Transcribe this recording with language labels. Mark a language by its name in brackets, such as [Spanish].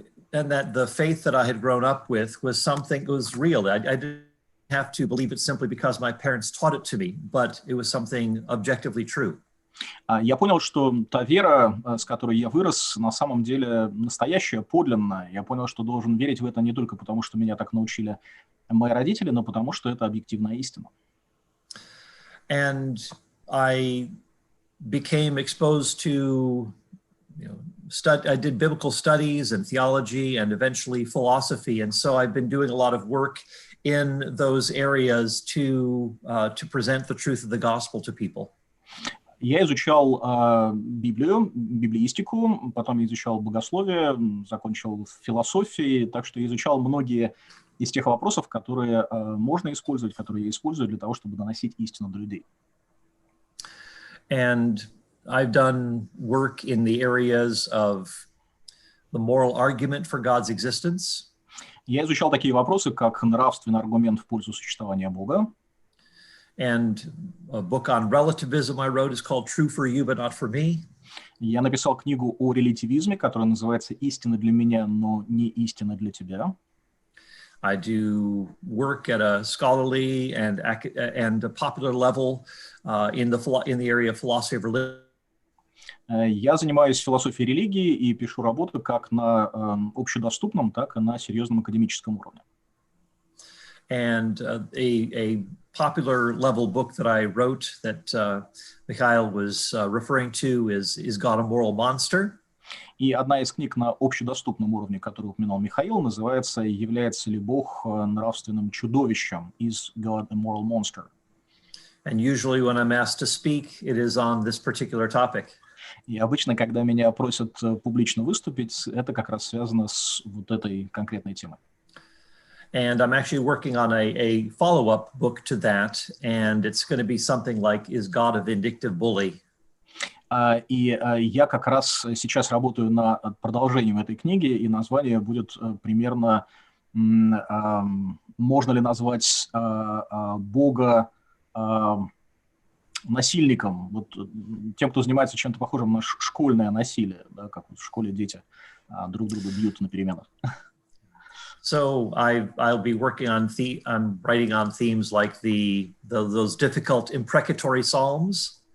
[English] And that the faith that I had grown up with was something that was real. I didn't have to believe it simply because my parents taught it to me, but it was something objectively true. [Russian] Я понял, что та вера, с которой я вырос, на самом деле настоящая, подлинная. Я понял, что должен верить в это не только потому, что меня так научили мои родители, но потому, что это объективная истина. [English] And I became exposed to, I did biblical studies and theology and eventually philosophy. And so I've been doing a lot of work in those areas to present the truth of the gospel to people. [Russian] Я изучал Библию, библеистику, потом я изучал богословие, закончил философией, так что я изучал многие из тех вопросов, которые можно использовать, которые я использую для того, чтобы доносить истину до людей. [English] And I've done work in the areas of the moral argument for God's existence. [Russian] Я изучал такие вопросы, как нравственный аргумент в пользу существования Бога. [English] And a book on relativism I wrote is called True for You, but not for me. [Russian] Я написал книгу о релятивизме, которая называется «Истина для меня, но не истина для тебя». [English] I do work at a scholarly and a popular level in the area of philosophy of religion. [Russian] Я занимаюсь философией религии и пишу работы как на общедоступном, так и на серьезном академическом уровне. [English] And a popular level book that I wrote that Mikhail was referring to is God a Moral Monster? [Russian] И одна из книг на общедоступном уровне, которую упоминал Михаил, называется «Является ли Бог нравственным чудовищем?» [English] Is God a Moral Monster? And usually when I'm asked to speak, it is on this particular topic. [Russian] И обычно, когда меня просят публично выступить, это как раз связано с вот этой конкретной темой. [English] And I'm actually working on a follow-up book to that, and it's going to be something like, Is God a Vindictive Bully? [Russian] И я как раз сейчас работаю над продолжением этой книги, и название будет примерно «Можно ли назвать Бога насильником?» Вот, тем, кто занимается чем-то похожим на школьное насилие, да, как вот в школе дети друг друга бьют на переменах. [English] So I'll be working on I'm writing on themes like those difficult imprecatory psalms.